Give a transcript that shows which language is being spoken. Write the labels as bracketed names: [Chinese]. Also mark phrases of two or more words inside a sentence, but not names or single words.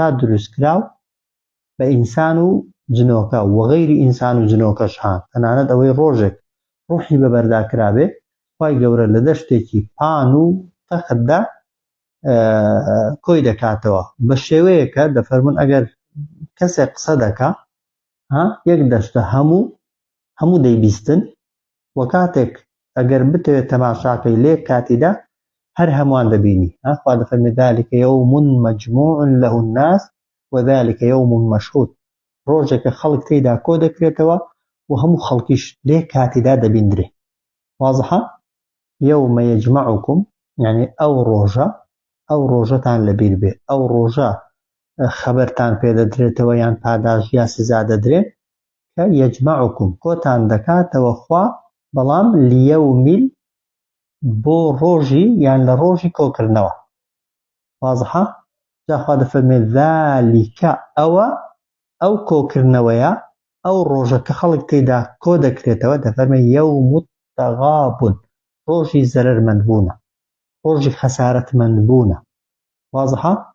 [Central Kurdish] دروستکراو بە ئینسان و جنۆکە و غەیری ئینسان و جنۆکەش هات تەنانەت ئەوەی ڕۆژێک ڕوحی بەبەرداکرابێ خوای گەورە لە دەشتێکی پان و تەختدا کۆی دەکاتەوە بە شێوەیەکە دەفەرمون ئەگەر کەسێک قسە دەکا یەک دەشتە هەموو دەیبیستن وە کاتێک ئەگەر بتەوێت تەماشاکەی لێ کاتیدا هەر هەمووان دەبینی خوا دەفەرمێ [Arabic] ذلك يوم مجموع له الناس وذلك يوم مشهود [Central Kurdish] ڕۆژێکە خەڵک تێیدا کۆ دەکرێتەوە و هەموو خەڵکیش لێ کاتیدا دەبیندرێ واضحە [Arabic] يوم يجمعكم [Central Kurdish] يعني ئەو ڕۆژەتان لەبیر بێ ئەو ڕۆژە خەبەرتان پێ دەدرێتەوە یان پاداش یا سزا دەدرێت کە یەجمەعوکم کۆتان دەکاتەوە خوا بەڵام لیەومیل بۆ ڕۆژی یان لە ڕۆژی کۆکردنەوە واضحە جاخوا دەفەرمێت ذالکە ئەو کۆکردنەوەیە ئەو ڕۆژە کە خەڵک تێیدا کۆ دەکرێتەوە دەفەرمێ [Arabic] یەوم التەغابن [Central Kurdish] ڕۆژی زەرەرمەندبوونە ڕۆژی خەسارەتمەندبوونە واضحە